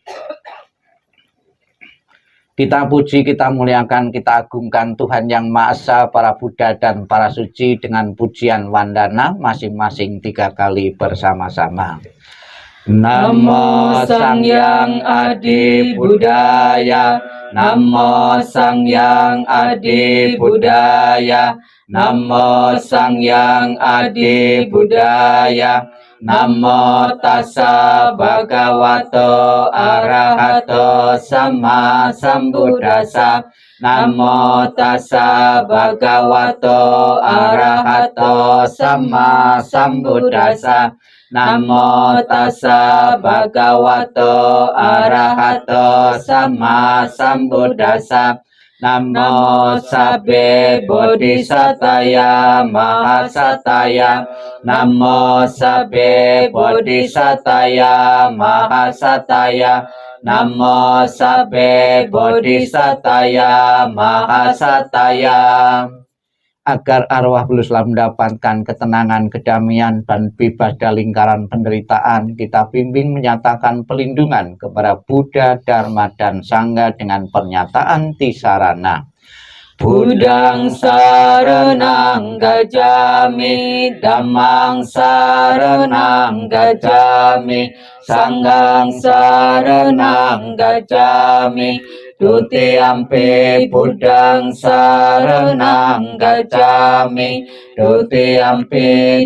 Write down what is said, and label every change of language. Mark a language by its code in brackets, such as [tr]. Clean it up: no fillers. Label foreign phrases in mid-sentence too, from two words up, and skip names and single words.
[id] Kita puji, kita muliakan, kita agungkan Tuhan Yang Maha Esa, para Buddha dan para suci dengan pujian wandana masing-masing 3 kali bersama-sama. [kaw] Namo Sang Yang Adi Budaya, Namo Sang Yang Adi Budaya, Namo Sang Yang Adi Budaya, [pi] Namo tassa bhagavato arahato sama sambuddhassa. Namo tassa bhagavato arahato sama sambuddhassa. Namo tassa bhagavato arahato sama sambuddhassa. Namo sabbe bodhisataya mahasataya. Namo sabbe bodhisataya mahasataya. Namo sabbe bodhisataya mahasataya. [id] Agar arwah Bulu Islam mendapatkan ketenangan, kedamaian, dan bebas dari lingkaran penderitaan, kita bimbing menyatakan pelindungan kepada Buddha, Dharma, dan Sangha dengan pernyataan Tisarana. [pi] Buddhang saranang gacchami, Dhammang saranang gacchami, Sanghang saranang gacchami, Dutiyampi Buddhang saranang gacchami, Dutiyampi